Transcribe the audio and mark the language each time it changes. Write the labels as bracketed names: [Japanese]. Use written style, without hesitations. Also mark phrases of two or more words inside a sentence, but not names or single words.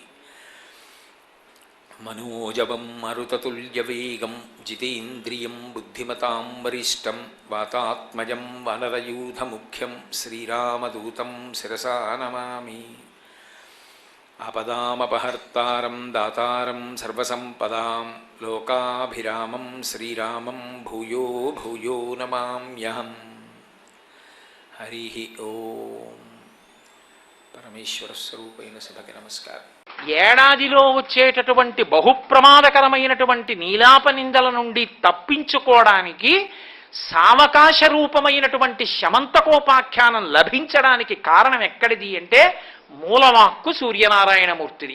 [Sanskrit] मनोजवं मरुततुल्यवेगं जितेन्द्रियं बुद्धिमतां वरिष्ठं वातात्मजं वानरयूथमुख्यं श्रीरामदूतं शिरसा नमामि। आपदामपहर्तारं दातारं सर्वसम्पदां लोकाभिरामं श्रीरामं भूयो भूयो नमाम्यहम्। हरिः ओम। [Telugu] పరమేశ్వర స్వరూపైన సభకి నమస్కారం. ఏడాదిలో వచ్చేటటువంటి బహుప్రమాదకరమైనటువంటి నీలాప నిందల నుండి తప్పించుకోవడానికి సావకాశ రూపమైనటువంటి శమంతకోపాఖ్యానం లభించడానికి కారణం ఎక్కడిది అంటే మూలవాక్కు సూర్యనారాయణమూర్తిది.